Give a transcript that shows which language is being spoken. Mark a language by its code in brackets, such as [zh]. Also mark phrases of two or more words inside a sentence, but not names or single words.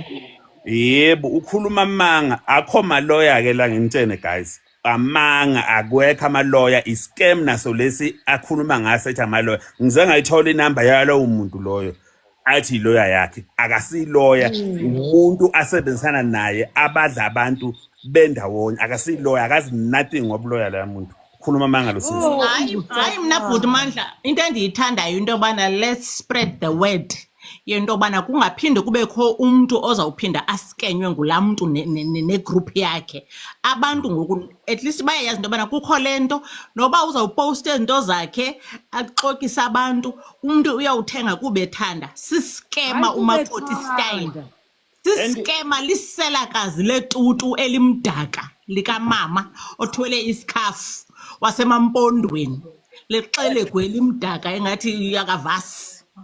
[zu] Yebo ukhuluma manga akho ma lawyer ke la ngintshene guys amanga akwekho ama lawyer iscam naso lesi akhuluma ngase ethi ama lawyer ngize ngayithola inamba yalo umuntu loyo athi lawyer yakhe akasi lawyer umuntu asebenzisana naye abadla abantu bendawonye akasi lawyer akazi nothing ngobuloya la muntu khuluma manga lo sisi. [xh] Hayi mina bhuti Mandla into endiyithandayo into yobana [en] let's spread the word [xh] yento yobana kungaphinde kubekho umuntu ozawuphinda askenywe ngulaa muntu negroup yakhe. Abantu ngoku [en] at least [xh] bayayazi into yobana kukho lento noba uzawuposta izinto zakhe axokisa abantu umuntu uyawuthenga kube ethanda siskema umakoti style. Siskema liselakazi letutu elimdaka likamama othwele isikhafu wasemampondweni lexele gwelimdaka engathi yakavasi.